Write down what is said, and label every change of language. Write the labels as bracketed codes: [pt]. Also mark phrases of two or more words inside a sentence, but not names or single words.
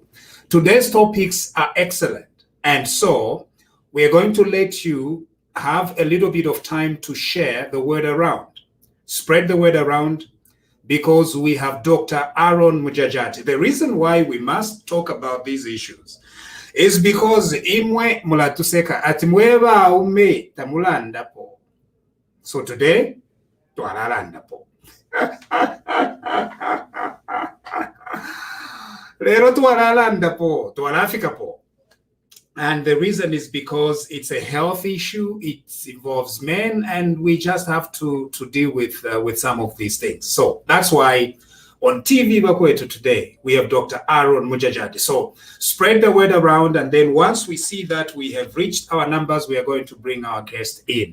[en] Today's topics are excellent. And so we're going to let you have a little bit of time to share the word around. Spread the word around because we have Dr. Aaron Mujajati. The reason why we must talk about these issues is because [bem] imwe mulatuseka atimweba ume tamulanda po. [en] So today, [bem] twalalanda po. Lero twalalanda po, twalafika po. [en] And the reason is because it's a health issue, it involves men, and we just have to deal with some of these things. So that's why on TV Bakwetu today, we have Dr. Aaron Mujajati. So spread the word around, and then once we see that we have reached our numbers, we are going to bring our guest in.